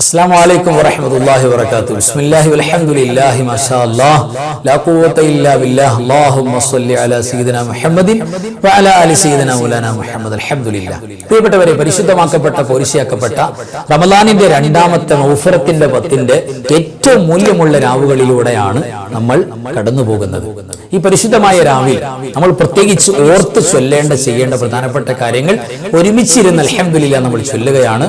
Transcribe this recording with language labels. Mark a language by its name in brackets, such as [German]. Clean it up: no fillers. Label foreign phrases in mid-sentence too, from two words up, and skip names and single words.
[Arabic] السلام عليكم ورحمة الله وبركاته. بسم الله والحمد لله ما شاء الله لا قوة إلا بالله. اللهم صل على سيدنا محمد وعلى آل سيدنا مولانا محمد. الحمد لله. [Malayalam] പ്രിയപ്പെട്ടവരെ, പരിശുദ്ധമാക്കപ്പെട്ട പോരിശയാക്കപ്പെട്ട റമദാനിന്റെ രണ്ടാമത്തെ മൗഫറത്തിന്റെ 10ന്റെ ഏറ്റവും മൂല്യമുള്ള രാവുകളിലൂടെയാണ് നമ്മൾ കടന്നു പോകുന്നത്. ഈ പരിശുദ്ധമായ രാവിൽ നമ്മൾ പ്രത്യേകിച്ച് ഓർത്ത് ചെയ്യേണ്ട പ്രധാനപ്പെട്ട കാര്യങ്ങൾ ഒരുമിച്ചിരുന്ന് [Arabic] الحمد لله [Malayalam] നമ്മൾ ചൊല്ലുകയാണ്.